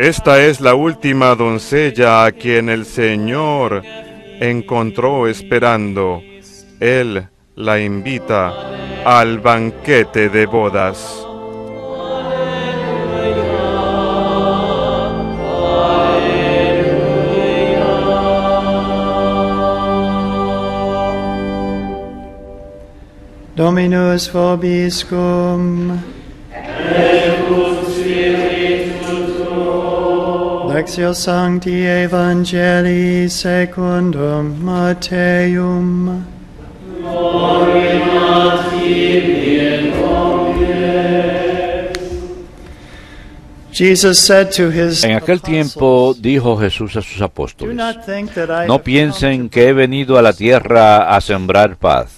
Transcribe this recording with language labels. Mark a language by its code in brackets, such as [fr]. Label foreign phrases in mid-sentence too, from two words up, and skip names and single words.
[es] Esta es la última doncella a quien el Señor encontró esperando. Él la invita al banquete de bodas. [la] Dominus vobiscum. Lectio Sancti Evangelii secundum Matteum. [es] En aquel tiempo dijo Jesús a sus apóstoles: No piensen que he venido a la tierra a sembrar paz.